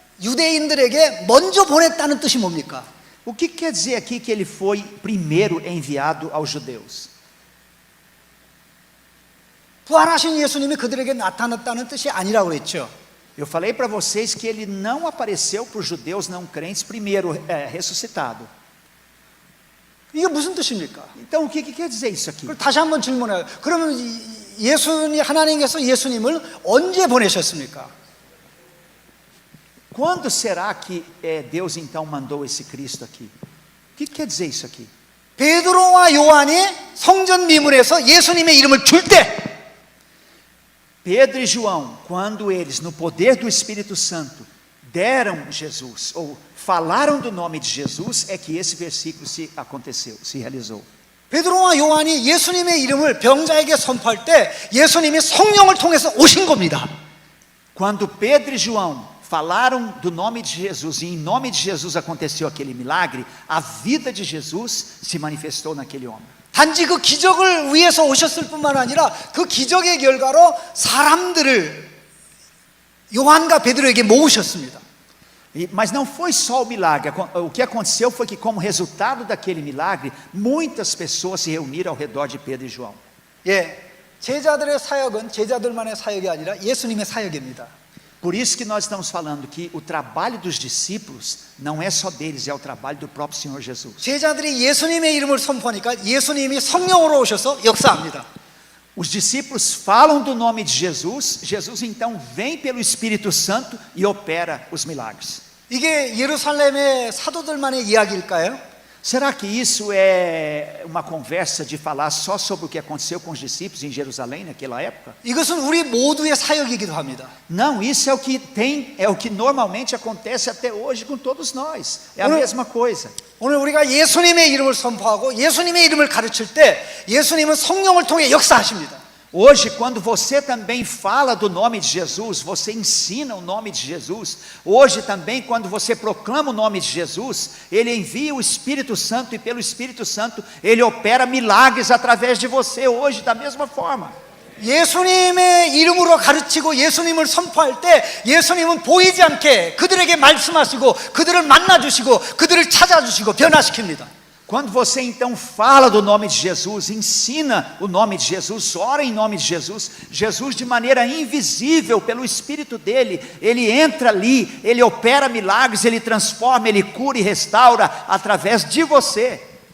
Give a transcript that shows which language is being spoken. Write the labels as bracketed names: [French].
[Korean] 유대인들에게 먼저 보냈다는 뜻이 뭡니까? [Portuguese] O que quer dizer aqui que ele foi primeiro enviado aos judeus? [Korean] 부활하신 예수님이 그들에게 나타났다는 뜻이 아니라고 그랬죠. [Portuguese] Eu falei para vocês que ele não apareceu para os judeus não crentes primeiro ressuscitado. [Korean] 이게 무슨 뜻입니까? [Portuguese] Então o que quer dizer isso aqui? [Korean] 그럼 다시 한번 질문해요. 그러면 하나님께서 예수님을 언제 보내셨습니까? [Portuguese] Quando será que Deus então mandou esse Cristo aqui? O que quer dizer isso aqui? [Korean] 베드로와 요한이 성전 미문에서 예수님의 이름을 줄 때, [Portuguese] Pedro e João, quando eles, no poder do Espírito Santo, deram Jesus, ou falaram do nome de Jesus, é que esse versículo se realizou. [Korean] 베드로와 요한이 예수님의 이름을 병자에게 선포할 때 예수님이 성령을 통해서 오신 겁니다. [Portuguese] Quando Pedro e João falaram do nome de Jesus, e em nome de Jesus aconteceu aquele milagre, a vida de Jesus se manifestou naquele homem. [Korean] 단지 그 기적을 위해서 오셨을 뿐만 아니라 그 기적의 결과로 사람들을 요한과 베드로에게 모으셨습니다. [Portuguese] Mas não foi só o milagre, o que aconteceu foi que, como resultado daquele milagre, muitas pessoas se reuniram ao redor de Pedro e João. [Korean] 예, 제자들의 사역은 제자들만의 사역이 아니라 예수님의 사역입니다. [Portuguese] Por isso que nós estamos falando que o trabalho dos discípulos não é só deles, é o trabalho do próprio Senhor Jesus. [Korean] 제자들이 예수님의 이름을 선포하니까 예수님이 성령으로 오셔서 역사합니다. [Portuguese] Os discípulos falam do nome de Jesus, Jesus então vem pelo Espírito Santo e opera os milagres. [Korean] 이게 예루살렘의 사도들만의 이야기일까요? [Portuguese] Será que isso é uma conversa de falar só sobre o que aconteceu com os discípulos em Jerusalém naquela época? [Korean] 이것은 우리 모두의 사역이기도 합니다. [Portuguese] Não, isso é o que normalmente acontece até hoje com todos nós. É a mesma coisa. [Korean] 오늘 우리가 예수님의 이름을 선포하고 예수님의 이름을 가르칠 때 예수님은 성령을 통해 역사하십니다. [Portuguese] Hoje, quando você também fala do nome de Jesus, você ensina o nome de Jesus. Hoje também, quando você proclama o nome de Jesus, Ele envia o Espírito Santo e pelo Espírito Santo Ele opera milagres através de você. Hoje, da mesma forma. [Korean] 예수님의 이름으로 가르치고 예수님을 선포할 때 예수님은 보이지 않게 그들에게 말씀하시고 그들을 만나주시고 그들을 찾아주시고 변화시킵니다. [Portuguese] Quando você então fala do nome de Jesus, ensina o nome de Jesus, ora em nome de Jesus, Jesus de maneira invisível pelo Espírito dele, ele entra ali, ele opera milagres, ele transforma, ele cura e restaura através de você.